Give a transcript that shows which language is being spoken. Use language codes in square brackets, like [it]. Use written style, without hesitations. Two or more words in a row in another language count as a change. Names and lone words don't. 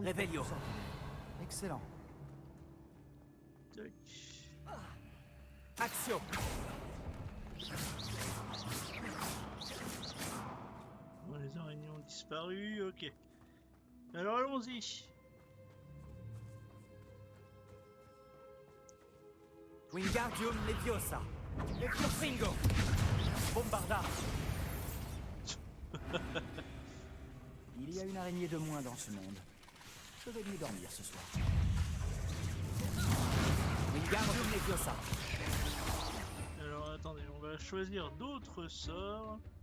[fr] Réveillon. Excellent. Tac. Action. Bon, les araignées ont disparu, ok. Alors allons-y. Wingardium Leviosa. Leviosingo. Bombarda. Il y a une araignée de moins dans ce monde. Je vais mieux dormir ce soir. Wingardium Leviosa. Alors attendez, on va choisir d'autres sorts.